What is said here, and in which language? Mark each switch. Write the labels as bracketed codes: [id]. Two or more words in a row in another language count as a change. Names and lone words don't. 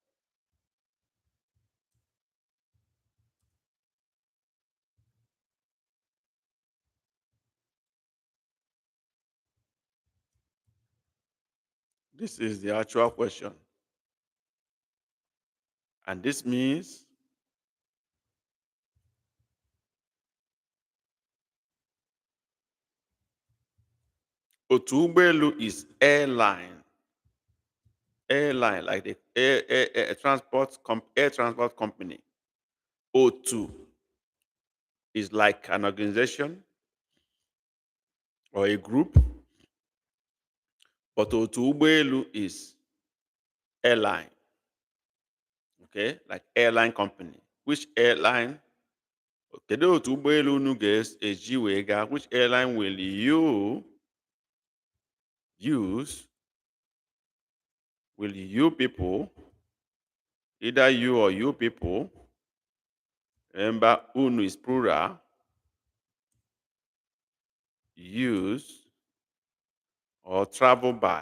[en] This is the actual question. And this means [ig] otu ụgbọelu [en] is airline. Airline, like the air transport company. O2 is like an organization or a group, but [ig] otu ụgbọelu [en] is airline. Okay, like airline company. Which airline? [ig] Kedu otu ụgbọelu unu ga-eji wee gaa? [en] Which airline will you use? Will you people, either you or you people, remember unu is plural, use or travel by?